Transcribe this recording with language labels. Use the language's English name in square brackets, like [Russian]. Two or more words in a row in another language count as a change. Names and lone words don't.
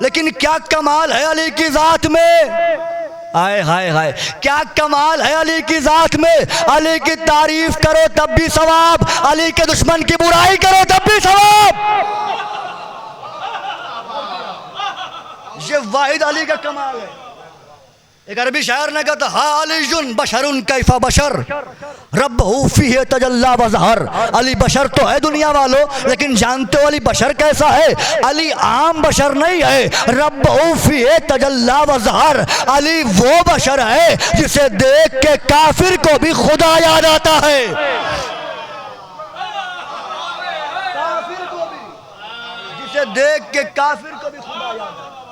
[Hindi] लेकिन क्या कमाल है अली की जात में, हाय हाय हाय, क्या कमाल है अली की जात में। अली की तारीफ करो तब भी सवाब, अली के दुश्मन की बुराई करो तब भी सवाब। ये वाहिद अली का कमाल है। एक अरबी शायर ने कहा था [Arabic] ها عليٌّ بشرٌ كيف بشر ربه فيه تجلى وظهر. [Hindi] अली बशर तो है दुनिया वालों, लेकिन जानते हो अली बशर कैसा है? अली आम बशर नहीं है। [Arabic] ربه فيه تجلى وظهر, [Hindi] अली वो बशर है जिसे देख के काफिर को भी खुदा याद आता है। काफिर को भी, जिसे देख के काफिर को भी खुदा याद आता है।